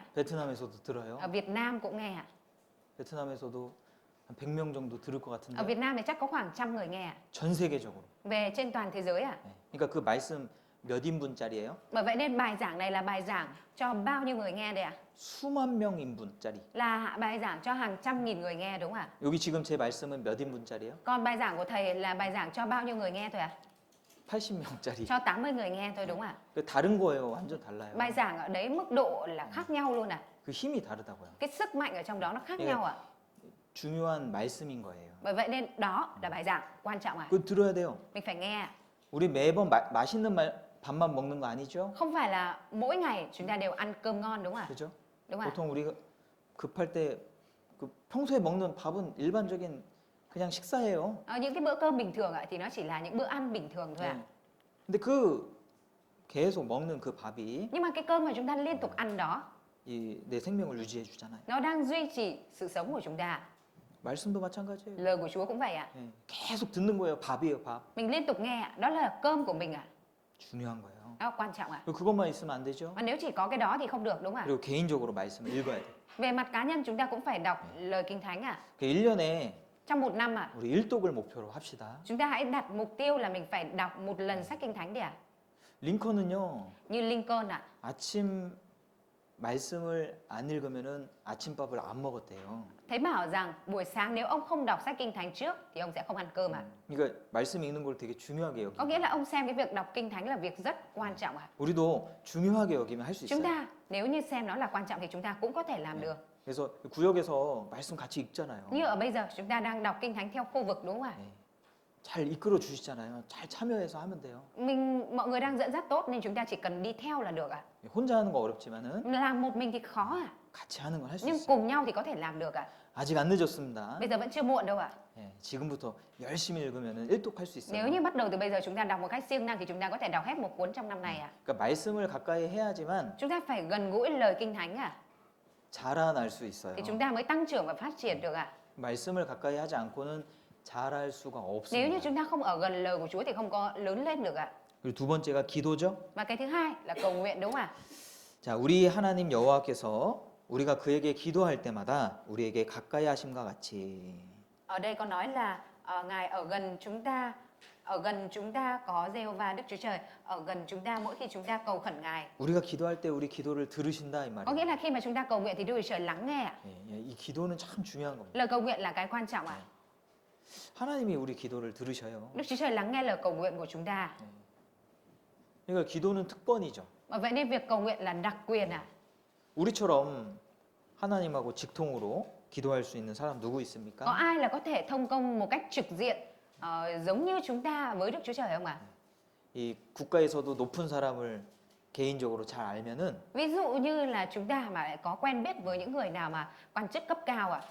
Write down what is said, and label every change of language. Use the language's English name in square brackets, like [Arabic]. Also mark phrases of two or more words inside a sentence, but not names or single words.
[Korean] 베트남에서도 들어요. [Vietnamese] Ở Việt Nam cũng nghe [Korean] 베트남에서도 한 100명 정도 들을 것 [Vietnamese] Ở [Korean] 같은데 [Vietnamese] Việt Nam thì chắc có khoảng 100 người nghe [Korean] 전 세계적으로. [Vietnamese] Về trên toàn thế giới [Korean] 네. 그러니까 그 말씀 몇 인분짜리예요? [Vietnamese] Bởi vậy nên bài giảng này là bài giảng cho bao nhiêu người nghe đây [Korean] 수만 명 인분짜리. [Vietnamese] Là bài giảng cho hàng trăm nghìn người nghe đúng không ạ? [Korean] 여기 지금 제 말씀은 몇 인분짜리예요? [Vietnamese] Còn bài giảng của thầy là bài giảng cho bao nhiêu người nghe thôi [Korean] 80명짜리. [Vietnamese] Cho 80 người nghe thôi đúng không [Korean] 그 다른 거예요. 완전 달라요. [Vietnamese] Bài giảng ở đấy mức độ là khác nhau luôn [Korean] 그 힘이 다르다고요. [Vietnamese] Cái sức mạnh ở trong đó nó khác [Korean] 예. [Vietnamese] nhau [Korean] 중요한 말씀인 거예요. [Vietnamese] Bởi vậy nên đó là bài giảng quan trọng [Korean] 그거 들어야 돼요. [Vietnamese] Mình phải nghe [Korean] 우리 매번 맛있는 밥만 먹는 거 아니죠? [Vietnamese] Không phải là mỗi ngày chúng ta đều ăn cơm ngon đúng không ạ? [Korean] 그죠? [Vietnamese] Đúng không ạ? [Korean] 보통 우리가 급할 때 그 평소에 먹는 밥은 일반적인 그냥 식사예요. [Vietnamese] Những cái bữa cơm bình thường thì nó chỉ là những bữa ăn bình thường thôi [Korean] 네. 근데 그 계속 먹는 그 밥이 [Vietnamese] Nhưng mà cái cơm mà chúng ta liên tục ăn đó [Korean] 이 내 생명을 유지해 주잖아요. [Vietnamese] nó đang duy trì sự sống của chúng ta. [Korean] 말씀도 마찬가지예요. [Vietnamese] Lời của Chúa cũng vậy [Korean] 예, 계속 듣는 거예요. 밥이에요, 밥. [Vietnamese] Mình liên tục nghe đó là cơm của mình [Korean] 중요한 거예요. [Vietnamese] Đó là quan trọng [Korean] 그것만 있으면 안 되죠. [Vietnamese] Mà nếu chỉ có cái đó thì không được đúng không [Korean] 그리고 개인적으로 말씀을 읽어야 돼요. [Vietnamese] Về mặt cá nhân chúng ta cũng phải đọc lời kinh thánh [Korean] 그 1년에 [Vietnamese] Trong một năm [Korean] 우리 일독을 목표로 합시다. [Vietnamese] chúng ta hãy đặt mục tiêu là mình phải đọc một lần sách kinh thánh đi [Korean] 링컨은요. [Vietnamese] Như Lincoln [Korean] 아침 말씀을 안 읽으면은 아침밥을 안 먹었대요. [Vietnamese] Thấy bảo rằng buổi sáng nếu ông không đọc sách kinh thánh trước thì ông sẽ không ăn cơm ạ. [Korean] 그러니까 말씀 읽는 걸 되게 중요하게 [Vietnamese] Có nghĩa [Korean] 여기고 [Vietnamese] là ông xem cái việc đọc kinh thánh là việc rất quan trọng ạ. [Korean] 우리도 중요하게 여기면 할 수 [Vietnamese] Chúng [Korean] 있어요. [Vietnamese] ta nếu như xem nó là quan trọng thì chúng ta cũng có thể làm được. [Korean] 그래서 구역에서 말씀 같이 읽잖아요. [Vietnamese] Như ở bây giờ chúng ta đang đọc kinh thánh theo khu vực đúng không ạ? [Korean] 네. 잘 이끌어 주시잖아요. 잘 참여해서 하면 돼요. [Vietnamese] Mọi người đang dẫn dắt tốt nên chúng ta chỉ cần đi theo là được ạ. [Korean] 혼자 하는 거 어렵지만은 [Vietnamese] Làm một mình thì khó ạ, [Korean] 같이 하는 건 할 수 [Vietnamese] nhưng [Korean] 있어요. [Vietnamese] cùng nhau thì có thể làm được ạ. [Korean] 아직 안 늦었습니다. [Vietnamese] Bây giờ vẫn chưa muộn đâu ạ. [Korean] 예, 지금부터 열심히 읽으면은 일독할 수 있어요. [Vietnamese] Nếu như bắt đầu từ bây giờ chúng ta đọc một cách siêng năng thì chúng ta có thể đọc hết một cuốn trong năm này ạ. [Korean] 그러니까 말씀을 가까이 해야지만 [Vietnamese] Chúng ta phải gần gũi lời kinh thánh ạ, [Korean] 자라날 수 있어요. [Vietnamese] thì chúng ta mới tăng trưởng và phát triển được ạ. [Korean] 말씀을 가까이 하지 않고는 자랄 수가 [Vietnamese] Nếu như [Korean] 없습니다. [Vietnamese] chúng ta không ở gần lời của Chúa thì không có lớn lên được ạ. [Korean] 그리고 두 번째가 기도죠. [Vietnamese] Và cái thứ hai là cầu nguyện đúng không ạ? [Korean] 자, 우리 하나님 여호와께서 우리가 그에게 기도할 때마다 우리에게 가까이 하심과 같이 [Vietnamese] Ở đây có nói là Ngài ở gần chúng ta có Giê-hô-va Đức Chúa Trời, ở gần chúng ta mỗi khi chúng ta cầu khẩn Ngài. [Korean] 우리가 기도할 때 우리 기도를 들으신다 이 [Vietnamese] Có nghĩa [Korean] 말이에요. [Vietnamese] là khi mà chúng ta cầu nguyện thì Đức Chúa Trời lắng nghe ạ. [Korean] 예, 이 기도는 참 중요한 겁니다. [Vietnamese] Lời cầu nguyện là cái quan trọng ạ. [Korean] 하나님이 우리 기도를 들으셔요. [Vietnamese] Đức Chúa Trời lắng nghe lời cầu nguyện của chúng ta. [Korean] 그러니까 기도는 특권이죠. [Vietnamese] Và vậy nên việc cầu nguyện là đặc quyền ạ. [Korean] 우리처럼 하나님하고 직통으로 기도할 수 있는 사람 누구 [Vietnamese] Có [Korean] 있습니까? [Vietnamese] ai là có thể thông công một cách trực diện giống như chúng ta với Đức Chúa Trời không ạ? [Korean] 이 국가에서도 높은 사람을 개인적으로 잘 알면은 [Vietnamese] Ví dụ như là chúng ta mà có quen biết với những người nào mà quan chức cấp cao ạ,